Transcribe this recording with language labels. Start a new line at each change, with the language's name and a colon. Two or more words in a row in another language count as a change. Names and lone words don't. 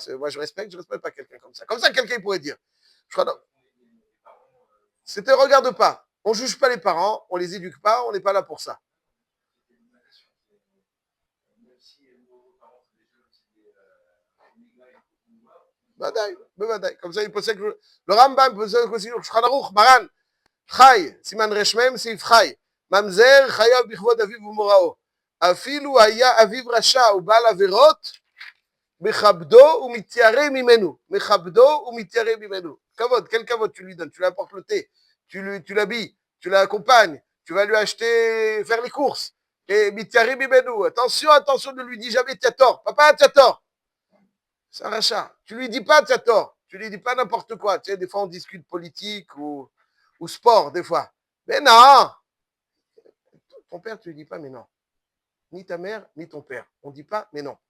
French: Moi, je respecte pas quelqu'un comme ça. Comme ça, quelqu'un pourrait dire. Je crois non. C'était regarde pas. On ne juge pas les parents, on les éduque pas, on n'est pas là pour ça.
Hebrew: בוודאי.
French: comme ça, il
Hebrew: פוסק, le Rambam פוסק aussi, שולחן ערוך, מרן, חי, סימן רשמם, סעיף חי, ממזר חייב בכבוד אביו ומוראו. אפילו היה אביו רשע ובעל עבירות, מכבדו ומתיירא ממנו. מכבדו ומתיירא ממנו. כבוד, quel כבוד
French: tu lui donnes? Tu lui apportes le thé, tu l'habilles, tu l'accompagnes, tu vas lui acheter, faire les courses.
Hebrew: Et מתיירא ממנו.
French: Attention, ne lui dis jamais tu as tort. Papa, tu as tort. C'est un rachat. Tu lui dis pas, tu as tort. Tu lui dis pas n'importe quoi. Tu sais, des fois, on discute politique ou sport, des fois. Mais non! Ton père, tu lui dis pas, mais non. Ni ta mère, ni ton père. On dit pas, mais non.